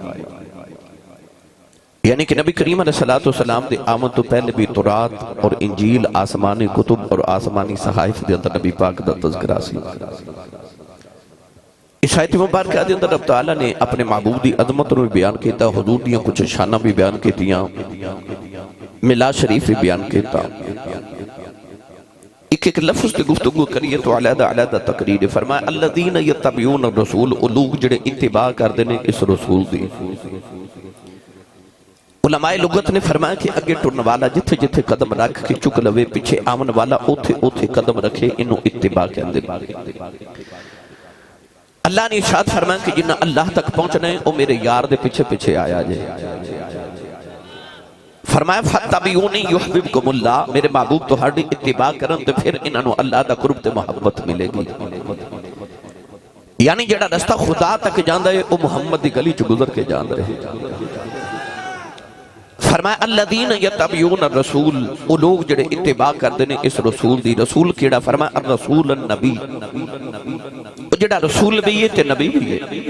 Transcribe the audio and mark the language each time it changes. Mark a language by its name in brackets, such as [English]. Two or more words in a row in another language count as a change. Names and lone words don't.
[Punjabi] یعنی کہ نبی کریم علیہ السلام دے آمد تو پہلے بھی تورات اور انجیل آسمانی کتب اور آسمانی صحائف دے اندر نبی پاک دا تذکرہ سی۔ اس آیت مبارکہ دے اندر رب تعالیٰ نے اپنے معبود دی عظمت رو بیان کیتا، حضور دیاں کچھ شانہ بھی بیان کیتیاں، میلاد شریف بھی بیان کیتا۔ ایک لفظ تے گفتگو کریے تو علیحدہ تقریر فرمایا [Arabic] الذین یتبعون الرسول، [Punjabi] او لوگ جڑے اتباع کر دینے اس رسول دی۔ علماء لغت نے فرمایا کہ اگے ٹرن والا جتھے جتھے قدم رکھ کے چک لوے، پیچھے آمن والا اوتھے اوتھے قدم رکھے، انہوں اتباع کہندے۔ اللہ نے ارشاد فرمایا کہ جنہ اللہ تک پہنچنا ہے وہ میرے یار دے پیچھے پیچھے آیا جائے۔ [Arabic] فرمایا فَاتَّبِعُونِي يُحْبِبْكُمُ اللَّهُ، [Punjabi] میرے محبوب تہاڈی اتباع کرن تے پھر انہاں نو اللہ دا قرب تے محبت ملے گی۔ یعنی جڑا رستہ خدا تک جاندا ہے وہ محمد دی گلی چ گزر کے جان رہے. فرمایا [Arabic] الذین یتبعون الرسول، [Punjabi] وہ لوگ جڑے اتباع کردے نے اس رسول دی. رسول کیڑا؟ فرمایا [Arabic] الرسول النبی، [Punjabi] وہ جڑا رسول بھی ہے تے نبی بھی ہے.